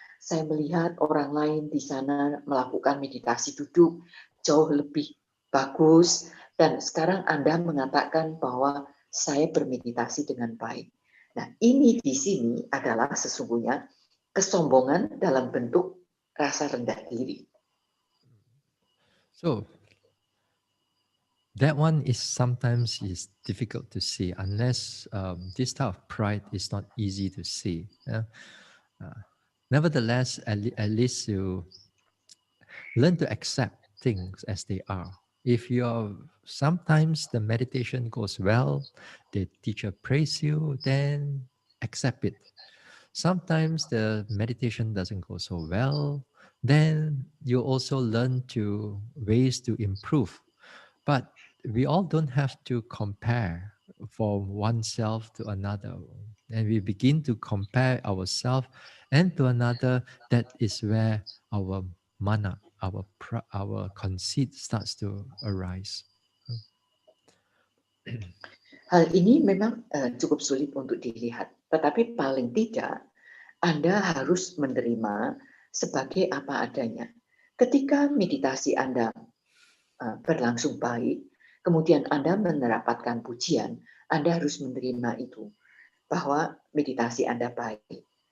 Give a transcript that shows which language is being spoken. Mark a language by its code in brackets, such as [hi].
[id] Saya melihat orang lain di sana melakukan meditasi duduk jauh lebih bagus, dan sekarang Anda mengatakan bahwa saya bermeditasi dengan baik. Nah, ini di sini adalah sesungguhnya kesombongan dalam bentuk rasa rendah diri. [en] So that one is sometimes difficult to see unless this type of pride is not easy to see. Nevertheless, at least you learn to accept things as they are. If sometimes the meditation goes well, the teacher praise you, then accept it. Sometimes the meditation doesn't go so well, then you also learn ways to improve. But we all don't have to compare from oneself to another. And we begin to compare ourselves and to another. That is where our mana, our conceit starts to arise. [id] Hal ini memang cukup sulit untuk dilihat, tetapi paling tidak Anda harus menerima sebagai apa adanya. Ketika meditasi Anda berlangsung baik, kemudian Anda mendapatkan pujian, Anda harus menerima itu, bahwa meditasi Anda baik.